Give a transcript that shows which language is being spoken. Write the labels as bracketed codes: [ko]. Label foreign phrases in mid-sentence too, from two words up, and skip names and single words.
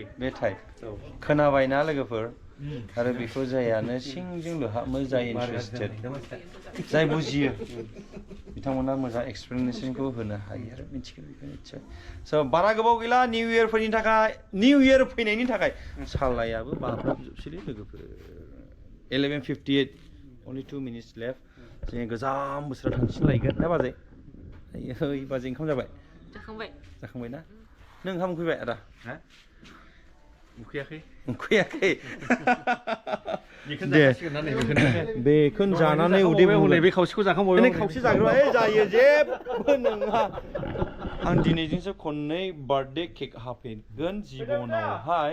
[brx] बे टाइप खोनाबायना लोगोफोर आरो बेखौ जायानो सिंजों लोहाबो जाय इन्टारेस्टेड जाय बुजियो बिथांमोना मोजां एक्सप्लेनेसनखौ होनो हायो आरो मिथिगोन बेखौ निस्सय स' बारा गोबाव गैला [en] new year [brx] फैनायनि थाखाय सालायाबो बाब्राबजोबसैलै लोगोफोर 11:58 [en] only 2 minutes left [brx] जों गोजाम बोसोराव थांफिनलायगोन ना बाजै आयै बाजै ओंखाम जाबाय जाखांबाय ना नों ओंखाम उखैबाय आदा उखैयाखै दे बेखौनो जानानै उदै बुंलाय बे खावसेखौ जाखांबाय नों खावसे जाग्रोबा जायो जेबो नङा आं दिनैजोंसो खननै [en] birthday cake [brx] हाफैगोन जिबनावहाय